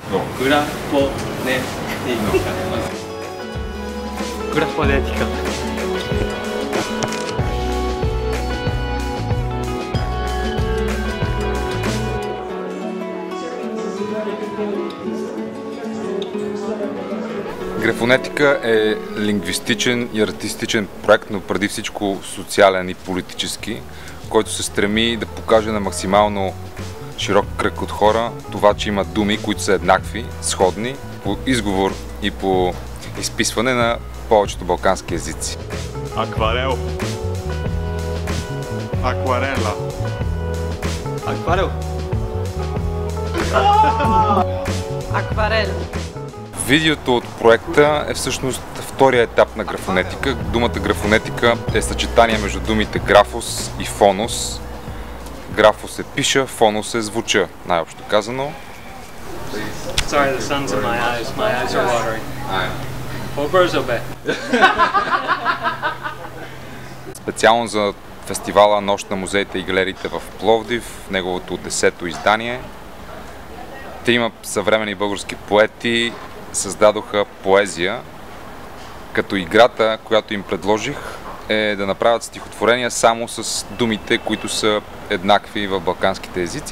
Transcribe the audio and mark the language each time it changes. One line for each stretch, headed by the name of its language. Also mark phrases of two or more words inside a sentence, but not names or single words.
Bulgarian: Графонетика. Графонетика. Графонетика е лингвистичен и артистичен проект, но преди всичко социален и политически, който се стреми да покаже на максимално широк кръг от хора това, че има думи, които са еднакви, сходни, по изговор и по изписване на повечето балкански езици. Акварел. Акварела. Акварел. Акварел. Видеото от проекта е всъщност втория етап на графонетика. Думата графонетика е съчетание между думите графос и фонос. Графос е пиша, фонос е звуча, най-общо казано.
English: Sorry, the sun's in my eyes. My eyes are watering.
Bulgarian: По-бързо бе. Специално за фестивала Нощ на музеите и галериите в Пловдив, неговото 10-то издание. Трима съвременни български поети създадоха поезия, като играта, която им предложих, е да направят стихотворения само с думите, които са еднакви в балканските езици.